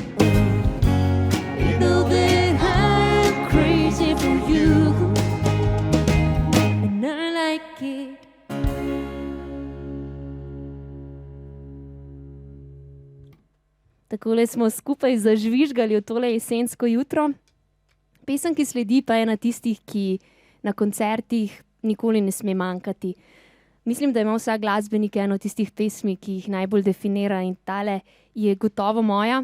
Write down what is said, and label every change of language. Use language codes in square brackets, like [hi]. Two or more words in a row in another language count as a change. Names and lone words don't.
[en] You know that I'm crazy for you, and I like it. [sl] Takole smo skupaj zažvižgali v tole jesensko jutro. Pesem, ki sledi, pa je ena tistih, ki na koncertih nikoli ne sme manjkati. Mislim, da ima vsak glasbenik eno tistih pesmi, ki jih najbolj definira, in tale je gotovo moja.